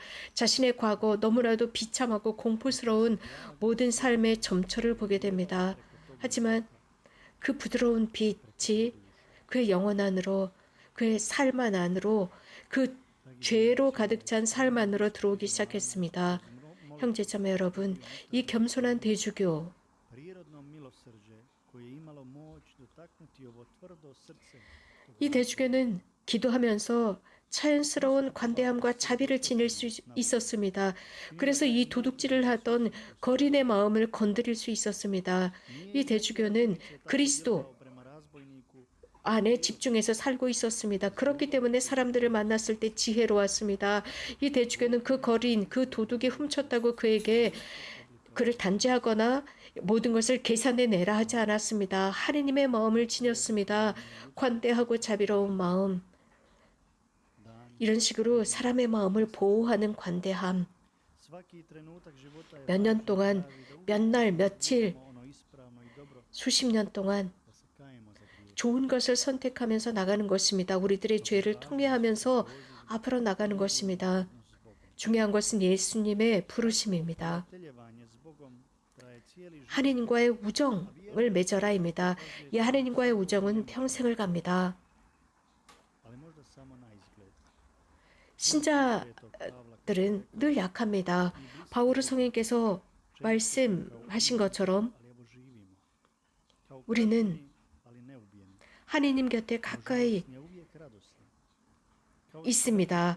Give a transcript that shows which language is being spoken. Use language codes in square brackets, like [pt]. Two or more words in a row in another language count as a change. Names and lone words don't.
[ko] 자신의 과거 너무나도 비참하고 공포스러운 모든 삶의 점철을 보게 됩니다. 하지만 그 부드러운 빛이 그의 영혼 안으로, 그의 삶 안으로, 그 죄로 가득 찬 삶 안으로 들어오기 시작했습니다. 형제자매 여러분, 이 겸손한 대주교, [hr] prirodno milosrđe koje je imalo moć dotaknuti ovo tvrdo srce [ko] 이 대주교는 기도하면서 자연스러운 관대함과 자비를 지닐 수 있었습니다. 그래서 이 도둑질을 하던 거린의 마음을 건드릴 수 있었습니다. 이 대주교는 그리스도 [hr] prema razbojniku [ko] 안에 집중해서 살고 있었습니다. 그렇기 때문에 사람들을 만났을 때 지혜로웠습니다. 이 대주교는 그 거린, 그 도둑이 훔쳤다고 그에게 그를 단죄하거나 모든 것을 계산해내라 하지 않았습니다. 하느님의 마음을 지녔습니다. 관대하고 자비로운 마음. 이런 식으로 사람의 마음을 보호하는 관대함. [hr] svaki trenutak života je [ko] 몇 년 동안, 몇 날, 며칠, [hr] ono ispravno i dobro [ko] 수십 년 동안 [hr] da se kajemo za grijeh. [ko] 좋은 것을 선택하면서 나가는 것입니다. 우리들의 죄를 통회하면서 앞으로 나가는 것입니다. 중요한 것은 예수님의 부르심입니다. [hr] Teljevanje s Bogom traži [ko] 하느님과의 우정을 맺어라입니다. 이 하느님과의 우정은 평생을 갑니다. 신자들은 늘 약합니다. 바오르 성인께서 말씀하신 것처럼 우리는 하느님 곁에 가까이 있습니다.